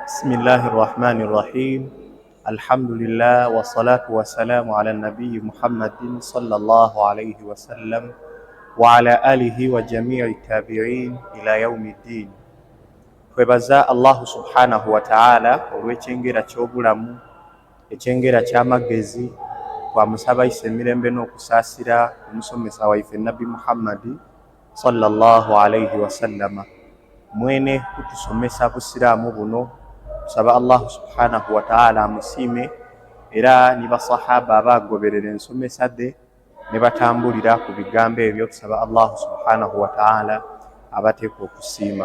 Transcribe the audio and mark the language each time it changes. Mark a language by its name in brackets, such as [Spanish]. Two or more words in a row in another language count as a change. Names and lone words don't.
[Arabic] بسم الله الرحمن الرحيم. الحمد لله والصلاة والسلام على النبي محمد صلى الله عليه وسلم وعلى آله وجميع التابعين إلى يوم الدين. [Ganda] Kwebaza Allah [Arabic] سبحانه وتعالى [Ganda] olw'ekyengera ky'obulamu, ekyengera ky'amagezi, twamusaba ise emirembe n'okusaasira omusomesa waife Nabi Muhammad [Arabic] صلى الله عليه وسلم. [Ganda] Mwene kutusomesa busiraamu buno, tusaba Allah [Arabic] سبحانه وتعالى [Ganda] amusiime era ni basahaba abagoberera ensomesa de ne batambulira ku bigambo ebyo, tusaba Allah [Arabic] سبحانه وتعالى [Ganda] abateeka okusiima.